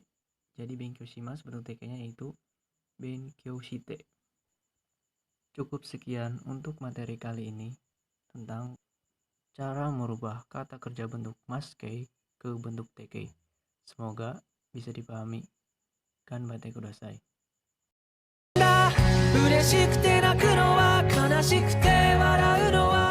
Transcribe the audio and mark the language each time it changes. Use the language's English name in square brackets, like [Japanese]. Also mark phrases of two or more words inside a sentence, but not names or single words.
[Indonesian] Jadi benkyoshimasu bentuk tekkei-nya yaitu benkyoshite. Cukup sekian untuk materi kali ini tentang cara merubah kata kerja bentuk maskei ke bentuk tekkei. Semoga bisa dipahami. [Japanese] がんばってください. 嬉しくて泣くのは悲しくて笑うの